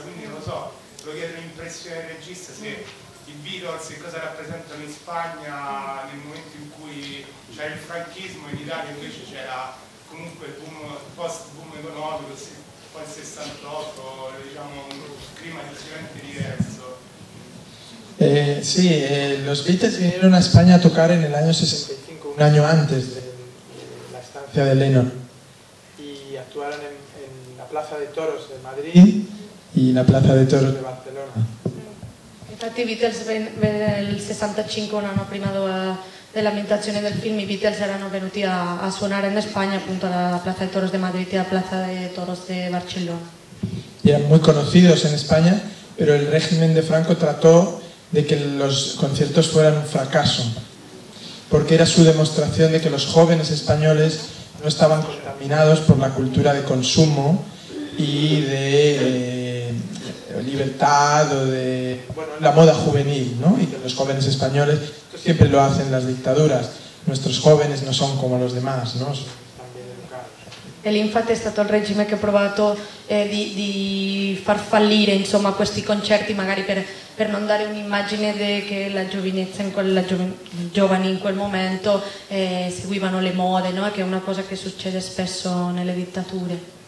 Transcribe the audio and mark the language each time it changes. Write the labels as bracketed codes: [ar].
[it] Quindi non lo so, volevo chiedere l'impressione del regista se i Beatles che cosa rappresentano in Spagna nel momento in cui c'era il franchismo, in Italia invece c'era comunque il boom, post-boom economico, poi il 68, diciamo un clima decisamente diverso. [es] Sí, los Beatles vinieron a España a tocar en el año 65, un año antes de la estancia de Lennon, y actuaron en la Plaza de Toros de Madrid y la Plaza de Toros de Barcelona. [it] Infatti i Beatles nel 65, un anno prima dell'ambientazione del film, i Beatles erano venuti a suonare in Spagna, appunto alla Plaza de Toros de Madrid y a la Plaza de Toros de Barcelona. [es] Y eran muy conocidos en España, pero el régimen de Franco trató de que los conciertos fueran un fracaso, porque era su demostración de que los jóvenes españoles no estaban contaminados por la cultura de consumo y de libertad o de la moda juvenil, ¿no? Y que los jóvenes españoles siempre lo hacen las dictaduras. Nuestros jóvenes no son como los demás, ¿no? Son también educados. [it] E infatti è stato il regime che ha provato di far fallire, insomma, questi concerti, magari per non dare un'immagine che la giovinezza, giovani in quel momento seguivano le mode, no? Che è una cosa che succede spesso nelle dittature.